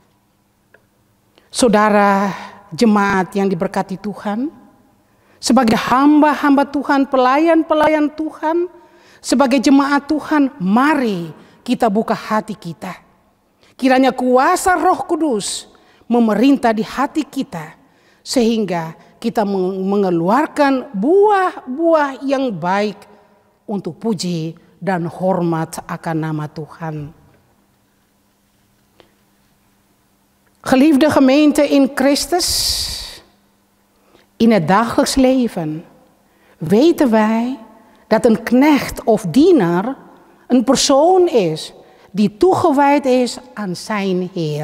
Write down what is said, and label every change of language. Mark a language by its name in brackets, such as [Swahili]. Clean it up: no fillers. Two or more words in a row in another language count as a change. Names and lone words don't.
[Indonesian] Saudara jemaat yang diberkati Tuhan, sebagai hamba-hamba Tuhan, pelayan-pelayan Tuhan, sebagai jemaat Tuhan, mari kita buka hati kita. Kiranya kuasa Roh Kudus memerintah di hati kita, sehingga kita mengeluarkan buah-buah yang baik untuk puji dan hormat akan nama Tuhan. [Dutch] Geliefde gemeente in Christus, in het dagelijks leven weten wij dat een knecht of dienaar een persoon is die toegewijd is aan zijn Heer.